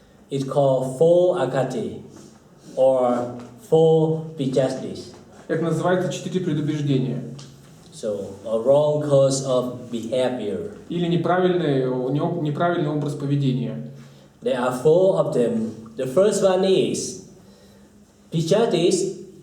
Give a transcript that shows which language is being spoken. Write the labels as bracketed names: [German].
[English] It's called four akati or four prejudices. [Russian] Это называется 4 предубеждения. [English] So a wrong course of behavior. [Russian] Или неправильный образ поведения. [English] There are 4 of them. The first one is prejudice.